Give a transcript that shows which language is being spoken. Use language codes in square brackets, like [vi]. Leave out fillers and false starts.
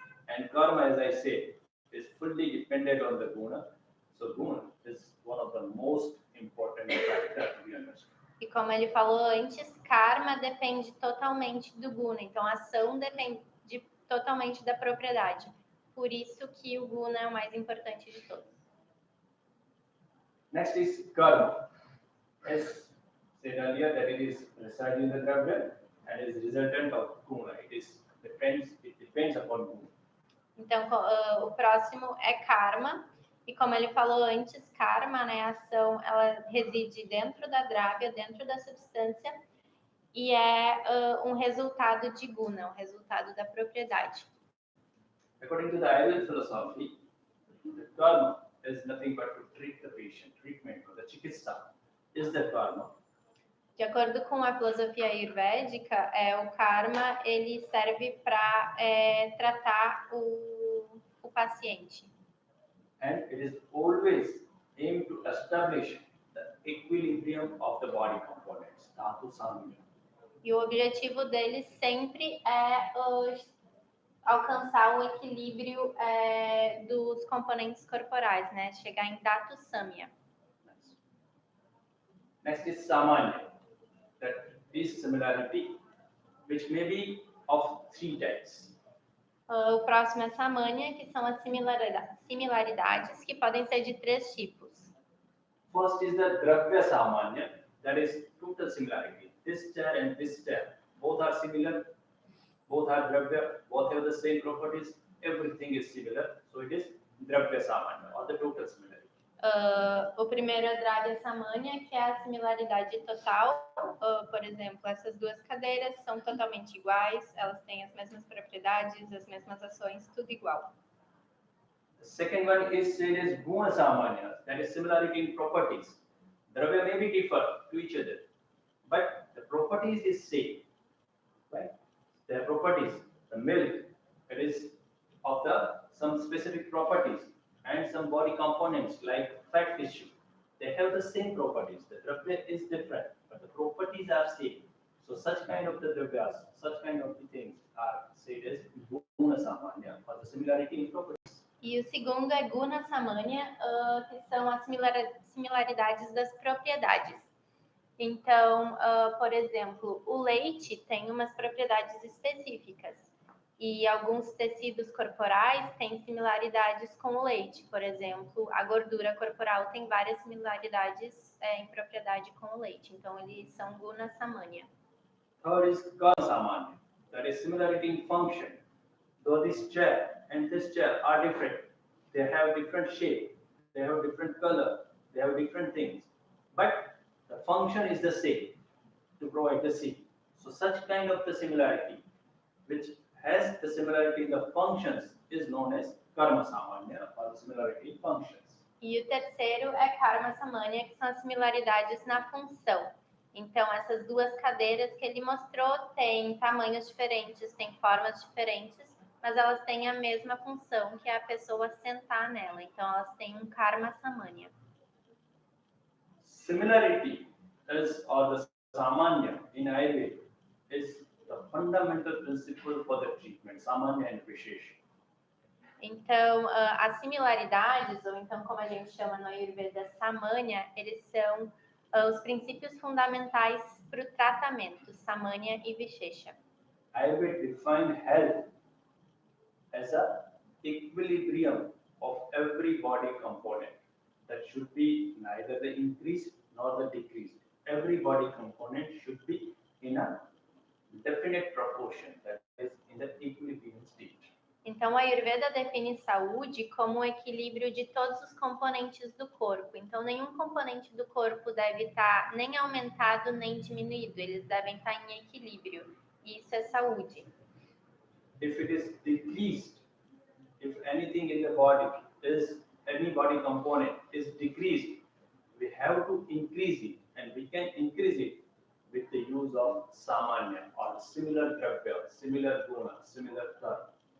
[en] And karma, as I said, is fully dependent on the guna. So guna is one of the most important factors to be understood. [pt] E como ele falou antes, karma depende totalmente do guna. Então, a ação depende totalmente da propriedade. Por isso que o guna é o mais importante de todos. [en] Next is karma. As said earlier, that it is residing in the dravya and is resultant of guna. It depends upon guna. [pt] Então, o próximo é karma. E como ele falou antes, karma, né, a ação, ela reside dentro da dravya, dentro da substância, e é um resultado de guna, um resultado da propriedade. [en] According to the Ayurvedic philosophy, the karma is nothing but to treat the patient. Treatment or the chikitsa is the karma. [pt] De acordo com a filosofia ayurvédica, o karma ele serve para tratar o paciente. [en] And it is always aimed to establish the equilibrium of the body components, dhatu samya. [pt] E o objetivo deles sempre é alcançar o equilíbrio dos componentes corporais, né? Chegar em Dhatu Samya. [en] Next is Samanya. That is similarity, which may be of 3 types. [pt] O próximo é Samanya, que são as similaridades, que podem ser de 3 tipos. [en] First is the Dravya Samanya, that is total similarity. This chair and this chair, both are similar, both are Dravya, both have the same properties, everything is similar. So it is Dravya Samanya, or the total similarity. [pt] O primeiro é Dravya Samanya, que é a similaridade total. Por exemplo, essas duas cadeiras são totalmente iguais, elas têm as mesmas propriedades, as mesmas ações, tudo igual. [en] The second one is said as Guna Samanya, that is similarity in properties. Dravya may be different to each other, but the properties is same. Right? Their properties, the milk, it is of some specific properties, and some body components like fat tissue, they have the same properties. The dravya is different, but the properties are same. So such kind of the dravyas, such kind of the things are said as Guna Samanya, or the similarity in properties. [pt] E o segundo é Guna Samanya, que são as similaridades das propriedades. Então, por exemplo, o leite tem umas propriedades específicas. E alguns tecidos corporais têm similaridades com o leite. Por exemplo, a gordura corporal tem várias similaridades em propriedade com o leite. Então, eles são Guna Samanya. [en] Third is Guna Samanya, that is similarity in function. Though this chair and this chair are different, they have different shape, they have different color, they have different things, but the function is the same, to provide the seed. So such kind of the similarity, which has the similarity in the functions, is known as Karma Samanya, or the similarity in functions. [pt] E o terceiro é Karma Samanya, que são as similaridades na função. Então, essas duas cadeiras que ele mostrou têm tamanhos diferentes, têm formas diferentes, mas elas têm a mesma função, que é a pessoa sentar nela. Então, elas têm um Karma Samanya. [en] Similarity is, or the Samanya in Ayurveda, is the fundamental principle for the treatment, Samanya and Vishesha. [pt] Então, as similaridades, ou então como a gente chama no Ayurveda, Samanya, eles são os princípios fundamentais para o tratamento, Samanya e Vishesha. [en] Ayurveda define health as a equilibrium of every body component that should be neither the increased nor the decreased. Every body component should be in a definite proportion, that is in the equilibrium state. [pt] Então, a Ayurveda define saúde como o equilíbrio de todos os componentes do corpo. Então, nenhum componente do corpo deve estar nem aumentado nem diminuído. Eles devem estar em equilíbrio. E isso é saúde. [en] If it is decreased, if anything in the body is, any body component is decreased, we have to increase it, and we can increase it with the use of Samanya, or similar dravya, similar guna, similar karma.